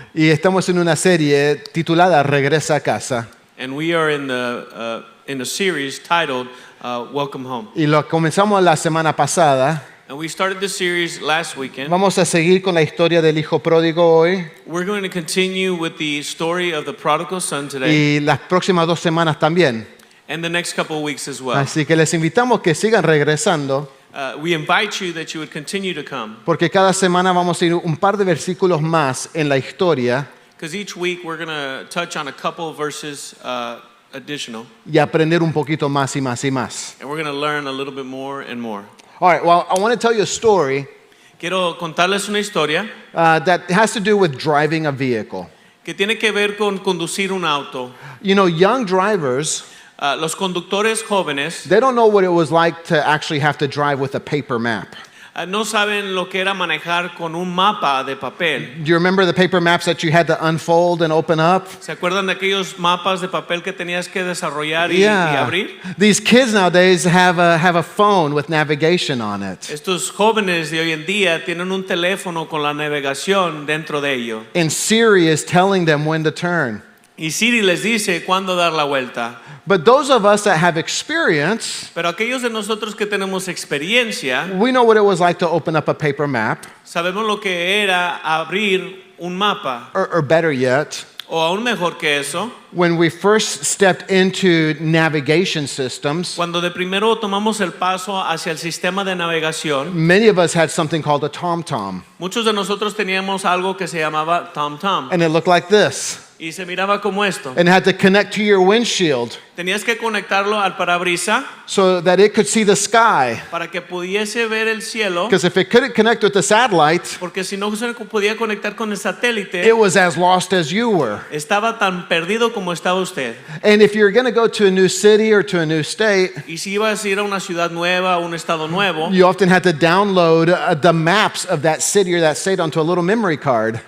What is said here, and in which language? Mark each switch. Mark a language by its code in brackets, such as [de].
[es] Y estamos en una serie titulada Regresa a casa. [en] And we are in a series titled Welcome Home. [es] Y lo comenzamos la semana pasada. [en] And we started this series last weekend. [es] Vamos a seguir con la historia del hijo pródigo hoy. [en] We're going to continue with the story of the prodigal son today [es] Y las próximas 2 semanas también. [en] and the next couple of weeks as well. [es] Así que les invitamos que sigan regresando. [en] We invite you that you would continue to come [es] Porque cada semana vamos a ir un par de versículos más en la historia [en] because each week we're going to touch on a couple of verses additional [es] y aprender un poquito más y más y más. [en] and we're going to learn a little bit more and more. All right, well, I want to tell you a story [es] Quiero contarles una historia [en] that has to do with driving a vehicle. [es] que tiene que ver con conducir un auto. [en] You know, young drivers, [es] Los conductores jóvenes [en] they don't know what it was like to actually have to drive with a paper map. [es] no saben lo que era manejar con un mapa de papel. [en] Do you remember the paper maps that you had to unfold and open up? [es] ¿Se acuerdan de aquellos mapas de papel que tenías que desarrollar y abrir? [en] These kids nowadays have a phone with navigation on it. [es] Estos jóvenes de hoy en día tienen un teléfono con la navegación dentro de ello. [en] And Siri is telling them when to turn. [es] Y Siri les dice cuándo dar la vuelta. [en] But those of us that have experience, [es] Pero aquellos de nosotros que tenemos experiencia, [en] we know what it was like to open up a paper map, [es] sabemos lo que era abrir un mapa. [en] or better yet, [es] O aún mejor que eso, [en] when we first stepped into navigation systems, [es] cuando de primero tomamos el paso hacia el sistema de navegación, [en] many of us had something called a TomTom, [es] muchos de nosotros teníamos algo que se llamaba TomTom. [en] and it looked like this. [es] Y se miraba como esto. [en] And it had to connect to your windshield [es] Tenías que conectarlo al parabrisa [en] so that it could see the sky. [es] para que pudiese ver el cielo, [en] Because if it couldn't connect with the satellite, [es] porque si no se podía conectar con el satélite, [en] it was as lost as you were. [es] estaba tan perdido como estaba usted. [en] And if you're going to go to a new city or to a new state, [es] Y si ibas a ir a una ciudad nueva, a un estado nuevo, [en] you often had to download the maps of that city or that state onto a little memory card.